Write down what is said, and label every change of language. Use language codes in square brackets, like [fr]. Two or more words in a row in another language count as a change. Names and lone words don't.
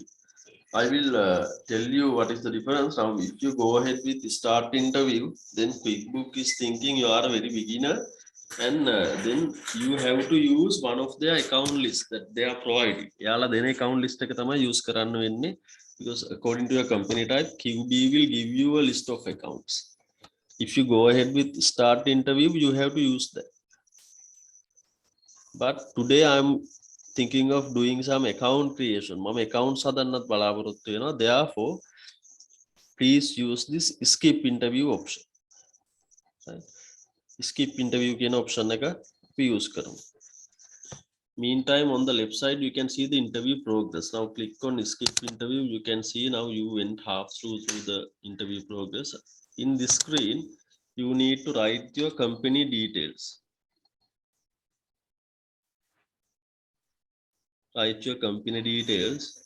[en] I will tell you what is the difference. Now, if you go ahead with the start interview, then QuickBook is thinking you are a very beginner, and then you have to use one of their account lists that they are providing. [si] Yala dene [en] account list [si] එක තමයි use කරන්න වෙන්නේ, [en] because according to your company type, QB will give you a list of accounts. If you go ahead with start interview, you have to use that. But today I'm thinking of doing some account creation. [si] මම accounts හදන්නත් බලාපොරොත්තු වෙනවා. [en] Therefore, please use this skip interview option. Right? Skip interview කියන option [si] එක අපි [en] use කරමු. Meantime, on the left side, you can see the interview progress. Now click on skip interview. You can see now you went half through the interview progress. In this screen, you need to write your company details. Write your company details.